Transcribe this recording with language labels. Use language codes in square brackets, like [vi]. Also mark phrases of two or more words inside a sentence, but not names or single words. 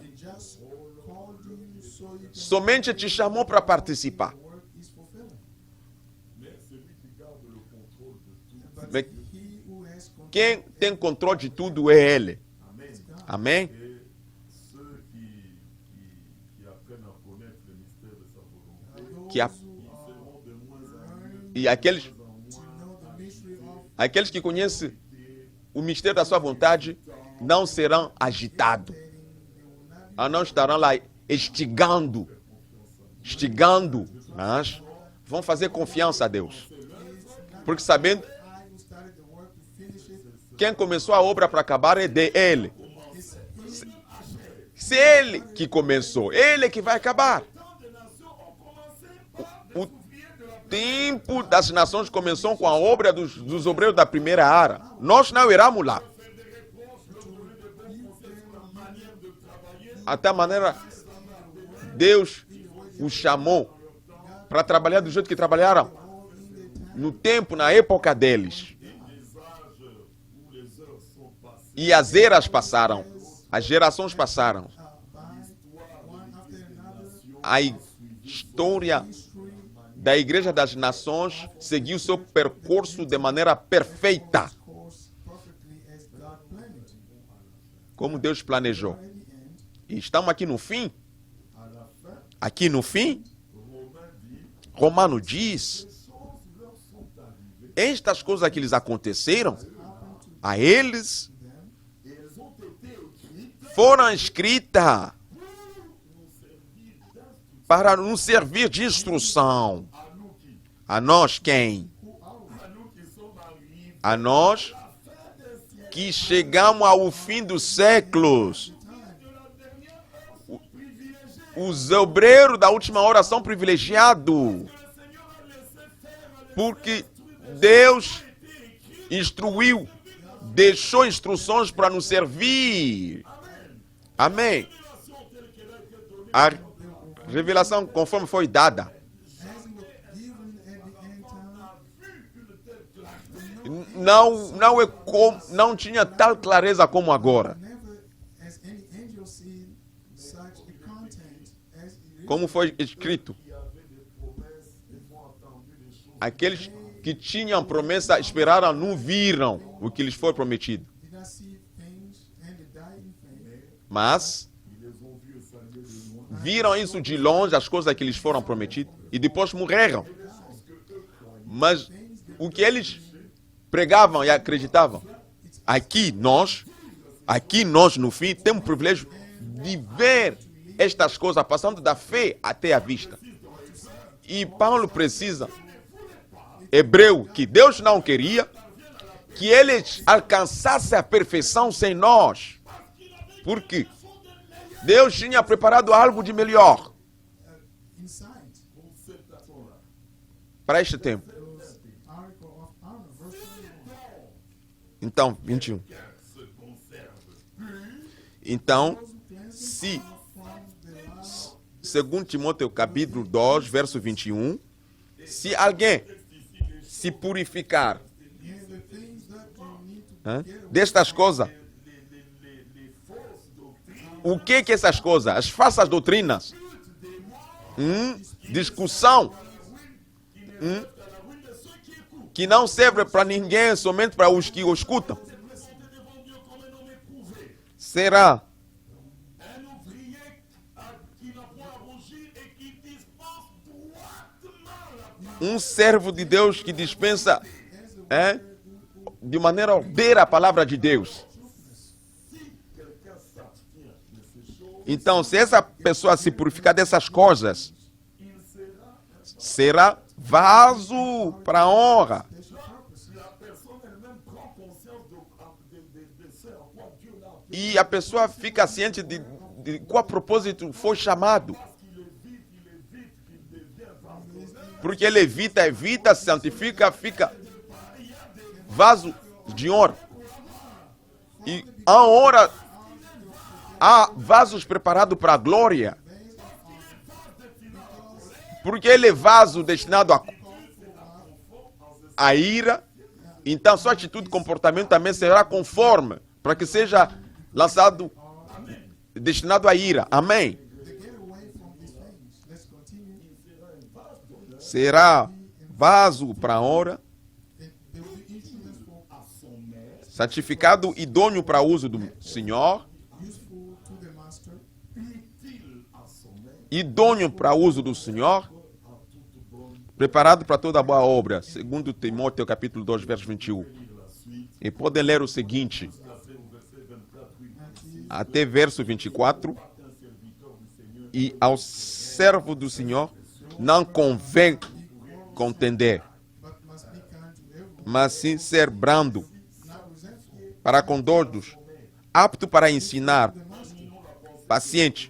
[en] just called you so you can [pt] somente te chamou para participar. [en] work is fulfilling. [fr] Mais celui qui garde le contrôle de tout, But Mais [en] he who has control [pt] quem tem controle de tudo é Ele. Amém? [fr] et ceux qui apprennent à connaître le mystère de sa volonté, [pt] Que a- [en] those who are [fr] seront de moins en moins [pt] E aqueles, [en] to know the mystery of [pt] aqueles que conhecem o mistério da sua vontade não serão agitados. [en] they will not [pt] Ah, não estarão lá estigando, mas vão fazer confiança a Deus. Porque sabendo, [en] I who started the work to finish it. [pt] quem começou a obra para acabar é de Ele. Se Ele que começou, Ele que vai acabar. O tempo das nações começou com a obra dos obreiros da primeira era. Nós não iremos lá. Até a maneira Deus os chamou para trabalhar do jeito que trabalharam no tempo, na época deles. [fr] où les heures sont passées, [pt] E as eras passaram, as gerações passaram. [en] By one after another, [pt] A história da Igreja das Nações seguiu seu percurso de maneira perfeita, [en] course perfectly as God planned it. [pt] como Deus planejou. [en] At the end, [pt] E estamos aqui no fim. [fr] à la fin, [pt] Aqui no fim, [fr] Romain dit, [pt] Romano diz: [fr] ces choses leur sont arrivées, [pt] estas coisas que lhes aconteceram a eles [fr] et elles ont été écrites [pt] foram escritas para nos servir de instrução. [fr] à nous qui, [pt] A nós quem? [fr] à nous qui sommes arrivés [pt] A nós que chegamos ao fim dos séculos. Os obreiros da última hora são privilegiados. Porque Deus instruiu, deixou instruções para nos servir. Amém. A revelação conforme foi dada. [en] as it was given at the end time, [pt] Não tinha tal clareza como agora. never como foi escrito. [fr] qui avaient des promesses et ont attendu des choses. [pt] Aqueles que tinham promessa esperaram, não viram o que lhes foi prometido. [en] did not see things and they died in faith. [pt] Mas [fr] Ils les ont vus saluer de loin. [pt] viram isso de longe, as coisas que lhes foram prometidas, e depois morreram. Mas o que eles pregavam e acreditavam, aqui nós no fim, temos o privilégio de ver estas coisas passando da fé até a vista. E Paulo precisa, hebreu, que Deus não queria que eles alcançassem a perfeição sem nós. Porque Deus tinha preparado algo de melhor Inside [fr] Pour cette personne-là, [pt] para este tempo. [en] those article of honor, verse 21. [pt] Então, 21. se conserve. Então, [en] Those who cleanse [pt] se, [en] from the last [pt] segundo Timóteo capítulo 2, verso 21, se alguém se purificar [en] and the things that you need to hã, get away [pt] destas coisas, [fr] Les fausses doctrines, [pt] o que essas coisas? As falsas doutrinas, discussão, que não serve para ninguém, somente para os que o escutam. Será [fr] un ouvrier qui n'a point à rougir et qui dispense droitement la [pt] um servo de Deus que dispensa de maneira ordeira a palavra de Deus. [fr] quelqu'un s'abstient de ces choses, [pt] Então, se essa pessoa se purificar dessas coisas, [fr] il sera, [pt] será vaso para a honra. [fr] la personne elle-même prend conscience de ce à quoi Dieu l'a appelé. [pt] E a pessoa fica ciente de qual propósito foi chamado. [fr] Qu'il évite, qu'il devient vase. [pt] Porque ele evita, santifica, fica vaso de honra. E a honra, há vasos preparados para a glória. Porque ele é vaso destinado à ira. Então sua atitude e comportamento também será conforme, para que seja lançado, destinado à ira. Amém. [en] to get away from these things. Let's continue. [pt] Será vaso para a honra, [en] And they will be instruments for [fr] À son maître, [pt] santificado, idôneo para o uso do Senhor, [en] useful to the master, [fr] utile à son maître, [pt] idôneo para o uso do Senhor, [fr] à toute bonne. [pt] preparado para toda boa obra. Segundo Timóteo capítulo 2, verso 21. [fr] Lire la suite, [pt] E podem ler o seguinte, [fr] jusqu'à ce au verset 24, oui. [pt] até verso 24. [fr] Un serviteur du Seigneur, [pt] E ao servo do Senhor não convém contender, [en] but must be kind to everyone, [pt] mas sim ser brando, [en] not resentful. [pt] para com todos, apto para ensinar, paciente.